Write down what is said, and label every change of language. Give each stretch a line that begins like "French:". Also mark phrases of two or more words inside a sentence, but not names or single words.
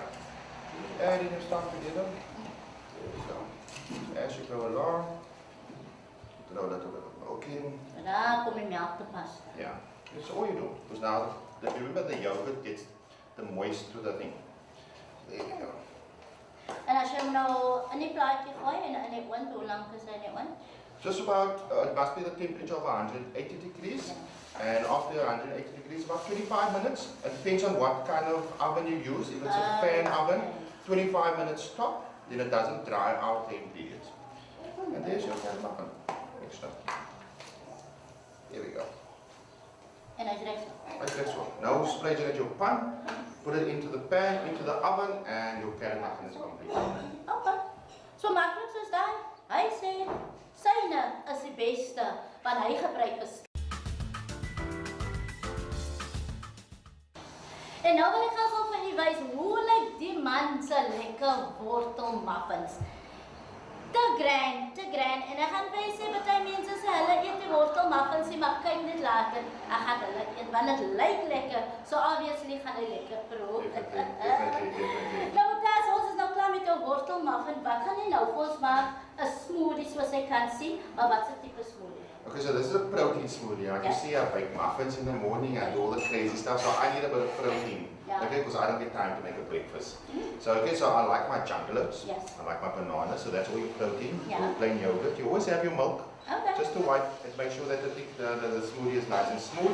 English: Add in your stuff together. There we go. As you go along, throw a little bit of milk in. Yeah. That's all you do. Because now, remember the yogurt gets the moist to the thing. There we go.
Afrikaans: En as jy hom nou in die plaatjie gooi en in die oond, hoe lank is hy in die oond?
English: Just about, it must be the temperature of 180 degrees. And after 180 degrees, about 25 minutes. It depends on what kind of oven you use. If it's a fan oven, 25 minutes top, then it doesn't dry out the ingredients. And there's your carrot muffin. Mixed up. Here we go.
Afrikaans: En hy's reg so.
English: Like this one. Now spread it at your pan, put it into the pan, into the oven, and your carrot muffin is complete.
Afrikaans: Okay. So maklik soos daai. Hy sê syne is die beste wat hy gebruik is. En nou wil ek gou vir julle wys hoe lyk die man se lekker wortel muffins. Te grand. En ek gaan vir julle sê baie mense sê hulle eet die wortel muffins, maar kyk net later, ek gaan hulle eet want dit lyk lekker. So obviously gaan hy lekker proe. Nou Mutaaz, ons is nou klaar met jou wortel muffin. Wat gaan jy nou vir ons maak? 'n Smoothie soos jy kan sien, maar wat 'n tipe smoothie?
English: Okay, so this is a protein smoothie. Like you see, I bake muffins in the morning and do all the crazy stuff. So I need a bit of protein. Okay, because I don't get time to make a breakfast. So okay, so I like my jungles. Yes. I like my bananas. So that's all your protein. Yeah. Plain yogurt. You always have your milk. Okay. Just to wipe and make sure that the smoothie is nice and smooth.